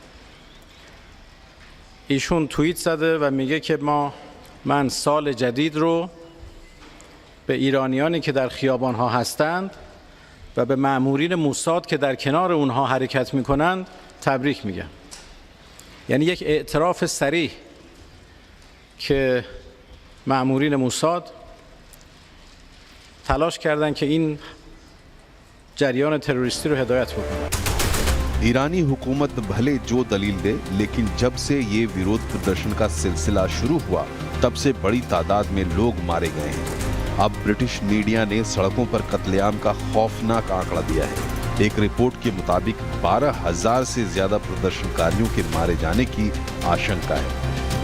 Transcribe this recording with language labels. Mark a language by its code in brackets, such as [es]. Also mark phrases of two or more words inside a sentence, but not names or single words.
[fa] ایشون توییت زده و میگه که من سال جدید رو به ایرانیانی که در خیابان‌ها هستند و به مأمورین موساد که در کنار اونها حرکت میکنند تبریک میگم. یعنی یک اعتراف صریح که مأمورین موساد تلاش کردند که این جریان تروریستی رو هدایت بکنن. [hi] ईरानी हुकूमत भले जो दलील दे, लेकिन जब से ये विरोध प्रदर्शन का सिलसिला शुरू हुआ तब से बड़ी तादाद में लोग मारे गए हैं। अब ब्रिटिश मीडिया ने सड़कों पर कत्लेआम का खौफनाक आंकड़ा दिया है। एक रिपोर्ट के मुताबिक 12,000 से ज्यादा प्रदर्शनकारियों के मारे जाने की आशंका है।